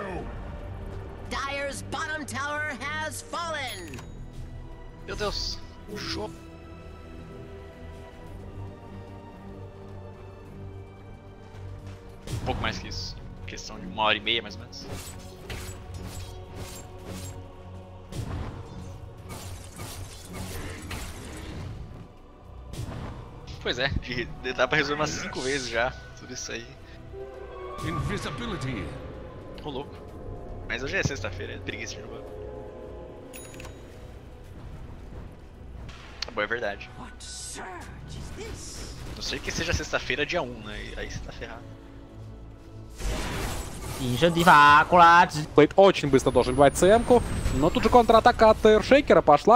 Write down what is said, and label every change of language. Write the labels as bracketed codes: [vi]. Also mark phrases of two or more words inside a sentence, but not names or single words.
[en] Dire's bottom tower has fallen! [pt] Meu Deus, show. Um pouco mais que isso. Questão de 1h30 mais ou menos. Pois é, dá pra resolver umas 5 vezes já, tudo isso aí. Invisibility. Ô louco. Mas hoje é sexta-feira, é preguiça de jogar. Tá bom, é verdade. Não sei que seja sexta-feira dia 1, né? Aí você tá ferrado. [ru] Очень быстро должен убивать ЦМ-ку, но тут же контратака от Шейкера пошла.